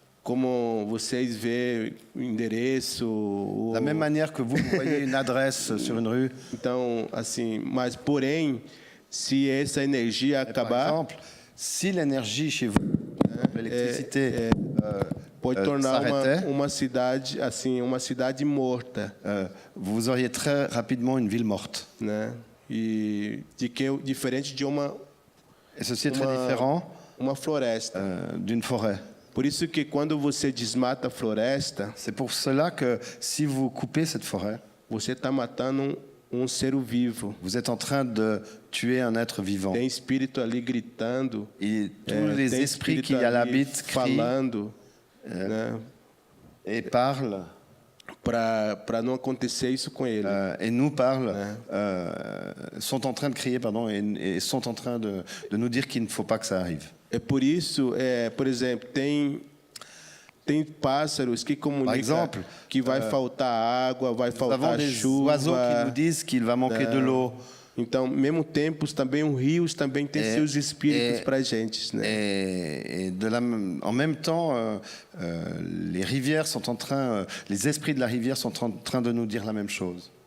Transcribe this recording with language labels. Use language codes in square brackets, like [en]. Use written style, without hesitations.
[pt] Como vocês veem o endereço. [fr] Da même manière que vous voyez une adresse sur une rue. [pt] Então, assim, mas porém, se essa energia acabar, [fr] par exemple, si l'énergie chez vous, l'électricité, [pt] pode tornar uma cidade, assim, uma cidade morta. [fr] Vous auriez très rapidement une ville morte. [pt] Né? E diferente de uma. [fr] Et ceci est très différent. [pt] Uma floresta. [fr] D'une forêt. [pt] Por isso que quando você desmata a floresta, [fr] c'est pour cela que si vous coupez cette forêt, [pt] você está matando ser vivo. [fr] Vous êtes en train de tuer un être vivant. [pt] Tem espírito ali gritando. [fr] Et tous les esprits qui y habitent crient, [pt] falando, né? [fr] Et parlent. [pt] Para não acontecer isso com ele. [fr] Et nous parlent, sont en train de crier, pardon, et sont en train de nous dire qu'il ne faut pas que ça arrive. [pt] É por isso, por exemplo, tem pássaros que comunicam que vai faltar água, vai faltar chuva. [fr] Oiseaux qui nous disent qu'il va manquer de l'eau. [pt] Então, mesmo tempos, também os rios também têm seus espíritos para a gente, né? [fr] Et en même temps, les rivières sont en train, les esprits de la rivière sont en train de nous dire la même chose.